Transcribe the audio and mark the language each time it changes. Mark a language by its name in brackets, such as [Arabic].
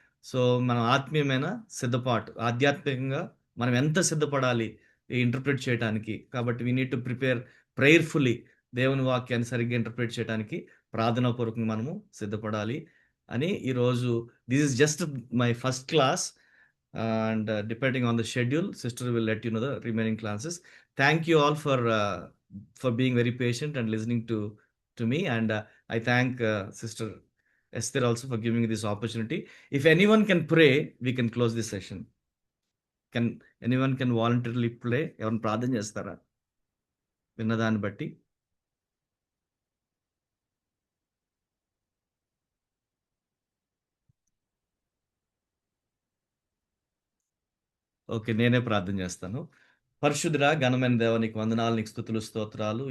[Telugu] So మనం ఆత్మీయమైన సిద్ధపాటు, ఆధ్యాత్మికంగా మనం ఎంత సిద్ధపడాలి ఈ ఇంటర్ప్రిట్ చేయడానికి. కాబట్టి [English] We need to prepare prayerfully. [Telugu] దేవుని వాక్యాన్ని సరిగ్గా ఇంటర్ప్రిట్ చేయడానికి ప్రార్థనాపూర్వకంగా మనము సిద్ధపడాలి అని ఈరోజు [English] This is just my first class. And depending on the schedule, sister will let you know the remaining classes. Thank you all for being very patient and listening to me, and I thank Sister Esther also for giving me this opportunity. If anyone can pray, we can close this session. Can anyone voluntarily pray? [Telugu] Evan ప్రార్థన చేస్తారా విన్నదాన్ని బట్టి? Okay, నేనే ప్రార్థన చేస్తాను. పరిశుద్ధుడా ఘనమైన దేవ, నీకు వందనాలు, నీకు స్తుతులు స్తోత్రాలు.